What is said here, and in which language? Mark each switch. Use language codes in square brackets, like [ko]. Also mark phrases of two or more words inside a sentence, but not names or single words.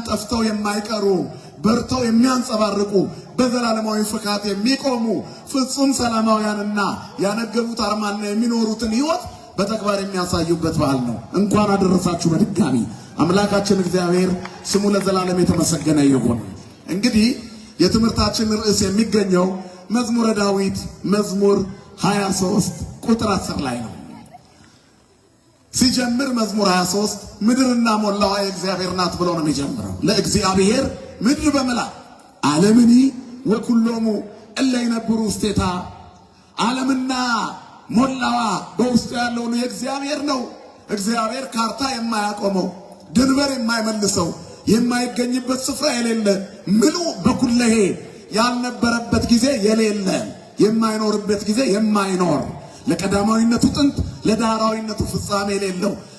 [am] ጠፍተው የማይቀሩ በርተው የሚያንጸባርቁ በዘላለማዊ ፍካት የሚቆሙ ፍጹም ሰላማውያንና ያነገቡት አርማና የሚኖሩትን ሕይወት በተግባር የሚያሳዩበት በዓል ነው እንኳን አደረሳችሁ በድጋሚ አምላካችን እግዚአብሔር ስሙ ለዘላለም የተመሰገነ ይሁን። እንግዲህ የትምህርታችን ርዕስ የሚገኘው መዝሙረ ዳዊት መዝሙር 23 ቁጥር 10 ላይ ነው። ሲጀምር መዝሙር 23 ምድርና ሞላዋ የእግዚአብሔር ናት ብሎ ነው የሚጀምረው። ለእግዚአብሔር [gez] ምድር በመላ ዓለምኒ ወኩሎሙ እለ ይነብሩ ውስቴታ፣ [am] ዓለምና ሞላዋ በውስጡ ያለው የእግዚአብሔር ነው። እግዚአብሔር ካርታ የማያቆመው ድንበር የማይመልሰው የማይገኝበት ስፍራ የሌለ ምሉ በኩለሄ ያልነበረበት ጊዜ የሌለ የማይኖርበት ጊዜ የማይኖር ለቀዳማዊነቱ ጥንት ለዳራዊነቱ ፍጻሜ የሌለው